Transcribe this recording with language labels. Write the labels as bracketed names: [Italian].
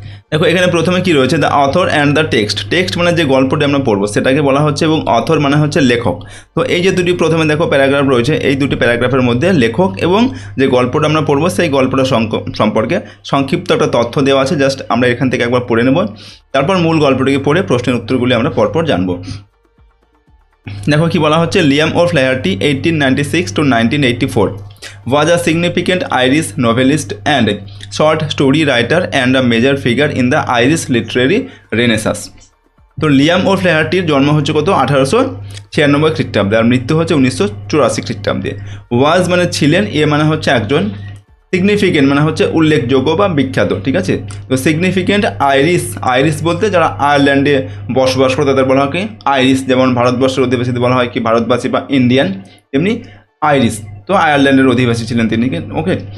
[Bangla] দেখো এখানে প্রথমে কি রয়েছে, [English] the author and the text [Bangla] মানে যে গল্পটি আমরা পড়বো সেটাকে বলা হচ্ছে, এবং অথর মানে হচ্ছে লেখক। তো এই যে দুটি প্রথমে দেখো প্যারাগ্রাফ রয়েছে, এই দুটি প্যারাগ্রাফের মধ্যে লেখক এবং যে গল্পটা আমরা পড়বো সেই গল্পটা সম্পর্কে সংক্ষিপ্ত একটা তথ্য দেওয়া আছে। জাস্ট আমরা এখান থেকে একবার পড়ে নেব, তারপর মূল গল্পটিকে পড়ে প্রশ্নের উত্তরগুলি আমরা পরপর জানবো। দেখো কি বলা হচ্ছে, [English] Liam O Flaherty 1896 to 1984 was a significant Irish novelist and short story writer and a major figure in the Irish literary Renaissance। [Bangla] তো লিয়াম ও ফ্ল্যাহার্টির জন্ম হচ্ছে কত, 1896 খ্রিস্টাব্দে, আর মৃত্যু হচ্ছে 1984 খ্রিস্টাব্দে। ওয়াজ মানে ছিলেন, এ মানে হচ্ছে একজন, সিগনিফিকেন্ট মানে হচ্ছে উল্লেখযোগ্য বা বিখ্যাত, ঠিক আছে। তো সিগনিফিকেন্ট আইরিশ বলতে যারা আয়ারল্যান্ডে বসবাস করে তাদের বলা হয় কি আইরিশ, যেমন ভারতবর্ষের অধিবাসীদের বলা হয় কি ভারতবাসী বা ইন্ডিয়ান, তেমনি আইরিশ তো আয়ারল্যান্ডের অধিবাসী ছিলেন তিনি, ওকে।